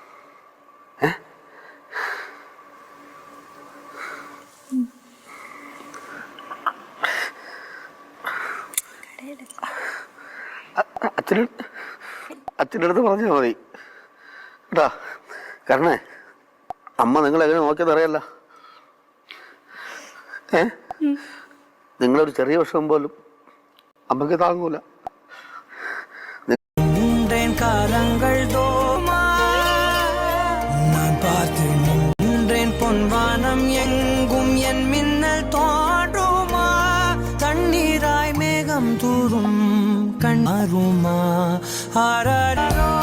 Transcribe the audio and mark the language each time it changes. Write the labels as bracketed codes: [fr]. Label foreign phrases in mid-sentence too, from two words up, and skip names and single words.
[ml] അച്ഛൻ്റെ അടുത്ത് പറഞ്ഞാൽ മതി കേട്ടാ. കാരണേ അമ്മ നിങ്ങളെങ്ങനെ നോക്കിയെന്ന് അറിയല്ല. നിങ്ങളൊരു ചെറിയ വിഷമം പോലും അമ്മക്ക് താങ്ങൂല. [ta] பொன்வானம் எங்கும் என் மின்னல் தோன்றுமா தண்ணீராய் மேகம் தூரும் கண் அருமா